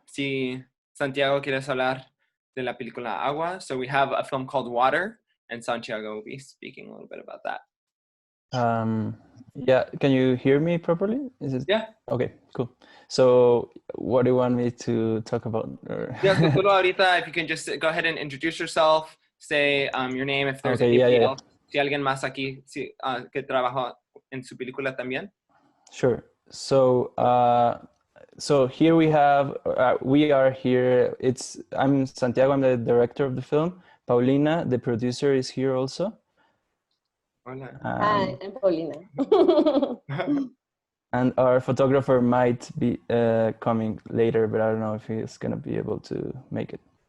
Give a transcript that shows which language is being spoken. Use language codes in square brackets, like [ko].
[es] Si Santiago quieres hablar de la película Agua. [en] So we have a film called Water, and Santiago will be speaking a little bit about that. Yeah, can you hear me properly? Is it? Yeah. Okay, cool. So what do you want me to talk about? Yeah, so [es] solo ahorita, [en] if you can just go ahead and introduce yourself, say your name, if there's anybody else, [es] si alguien más aquí que trabajó en su película también. [en] Sure. So so here we have, we are here. I'm Santiago, I'm the director of the film. Paulina, the producer, is here also. [es] Hola. [en] Hi, I'm Paulina. And our photographer might be coming later, but I don't know if he's gonna be able to make it.